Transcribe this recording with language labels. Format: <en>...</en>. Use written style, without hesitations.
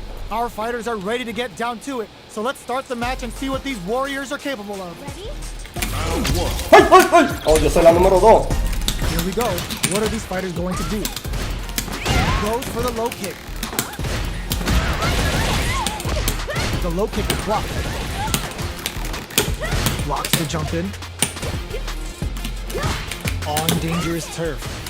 <en>Our fighters are ready to get down to it. So let's start the match and see what these warriors are capable of. Ready?</en> <es>¡Ay, ay, ay! Oh, yo soy la número 2.</es> <en>Here we go. What are these fighters going to do? Goes for the low kick. The low kick is blocked. Blocks the jump in. On dangerous turf.</en>